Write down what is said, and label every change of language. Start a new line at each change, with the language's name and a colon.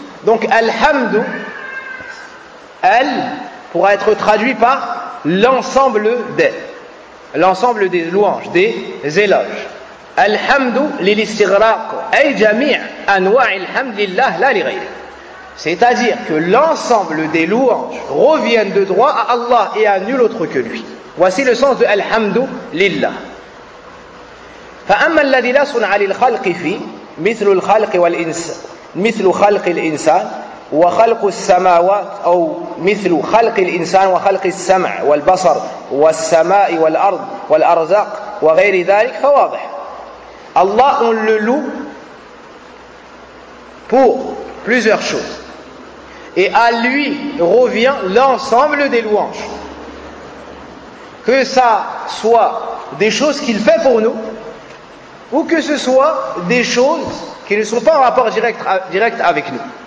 French: Donc, Alhamdou, L, pourra être traduit par l'ensemble des louanges, des éloges.
Arabic: Alhamdou, l'istighraq, ay jami' anwa' alhamdillah, la li ghayri.
French: C'est-à-dire que l'ensemble des louanges reviennent de droit à Allah et à nul autre que lui. Voici le sens de Alhamdu lillah.
Arabic: فأما الذي لا صنع للخلق فيه مثل الخلق والإنسان مثل خلق الإنسان وخلق السماوات أو مثل خلق الإنسان وخلق السمع والبصر والسماء والأرض والأرزاق وغير ذلك فواضح.
French: Allah, on le loue pour plusieurs choses. Et à lui revient l'ensemble des louanges. Que ça soit des choses qu'il fait pour nous, ou que ce soit des choses qui ne sont pas en rapport direct avec nous.